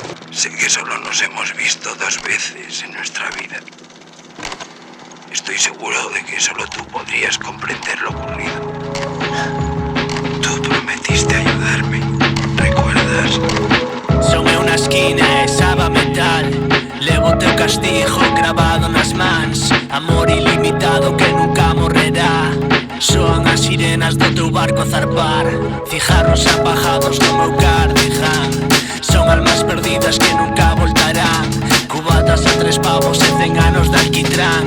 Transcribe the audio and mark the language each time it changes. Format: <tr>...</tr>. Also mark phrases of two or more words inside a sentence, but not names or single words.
<es>Sé que solo nos hemos visto 2 veces en nuestra vida. Estoy seguro de que solo tú podrías comprender lo ocurrido. Tú prometiste ayudarme, ¿recuerdas?</es> <gl>Son en una esquina e sabe a metal. Levo teu castigo grabado nas mans. Amor ilimitado que nunca morrerá. Soan as sirenas do teu barco a zarpar. Cigarros apagados no meu cardigan. Son almas perdidas que nunca voltarán. Cubatas a 3 pavos e 100 anos de alquitrán.</gl>